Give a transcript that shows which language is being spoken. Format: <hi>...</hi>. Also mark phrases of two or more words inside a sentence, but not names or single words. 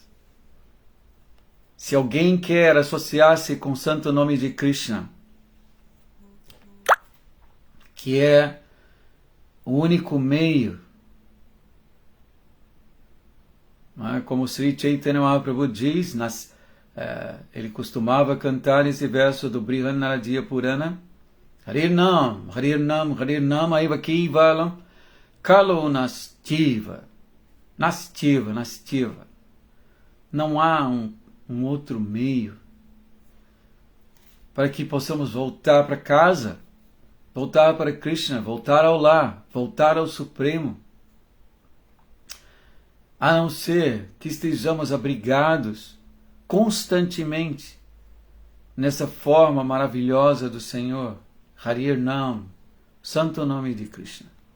<pt>Se alguém quer associar-se com o santo nome de Krishna, que é o único meio, não é? Como Sri Chaitanya Mahaprabhu diz, ele costumava cantar esse verso do Brihanaradiya Purana:</pt> <sa>हरेर् नाम हरेर् नाम हरेर् नाम एव केवलम् कलौ नास्त्येव. नास्त्येव नास्त्येव.</sa> <pt>Não há um outro meio para que possamos voltar para casa, voltar para Krishna, voltar ao lar, voltar ao Supremo, a não ser que estejamos abrigados constantemente nessa forma maravilhosa do Senhor,</pt> <sa>हरेर् नाम,</sa> <pt>santo nome de Krishna.</pt>